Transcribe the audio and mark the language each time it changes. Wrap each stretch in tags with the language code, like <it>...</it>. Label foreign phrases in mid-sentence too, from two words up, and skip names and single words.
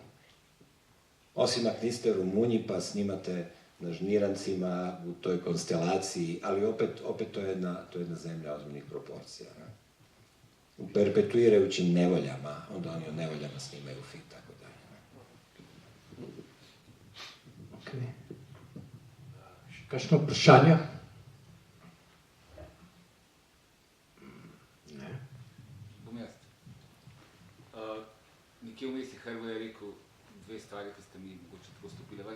<hr>Osim ako niste Rumunji pa snimate na Žmirancima u toj konstelaciji, ali opet to je jedna zemlja ozbiljnih proporcija. Ne? U perpetuirajućim nevoljama, onda oni o nevoljama snimaju film, tako dalje. Ok.</hr> <sl>Kakšno vprašanje? Ne. Bom jaz. Nekje vmes je Hrvoje rekel 2 stvari, ki ste mi mogoče tako stopile ven.</sl>